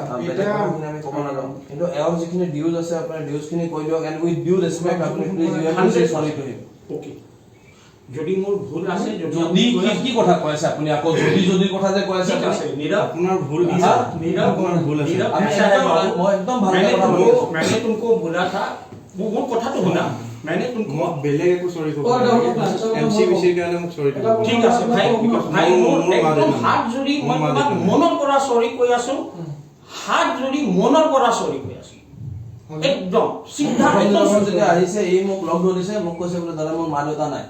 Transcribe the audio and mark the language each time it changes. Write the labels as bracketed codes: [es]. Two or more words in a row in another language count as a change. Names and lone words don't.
[as] বেলেগ কথাখিনি আমি ক'ব নাযাওঁ কিন্তু এওঁৰ যিখিনি ডিউজ আছে আপোনাৰ ডিউজখিনি কৈ দিয়ক [en] and with due respect [as] আপুনি [en] please you have to say sorry to him [as] ওকে যদি মোৰ ভুল আছে যদি কি কথা কৈ আছে আপুনি আকৌ যদি কথা যে কৈ আছে ঠিক আছে নীৰৱ আপোনাৰ ভুল नीरव আপোনাৰ ভুল আছে আমি মই একদম ভাল কথা কৈ আছো [hi] मैंने तुमको बोला था वो कथा तो होना मैंने तुमको [as] মই বেলেগ একো চৰি ক'ব এমচিবিচিৰ কাৰণে মোক চৰি ক'ব ঠিক আছে ভাই ভাই মোৰ একদম হাত জুৰি মই তোমাক মনৰ পৰা সৰি কৈ আছো হাত জুৰি মনৰ পৰা সৰি কৈ আছো একদম সিদ্ধা একদম যেতিয়া আহিছে এই মোক লগ ধৰিছে মোক কৈছে বোলে দাদা মোৰ মা দেউতা নাই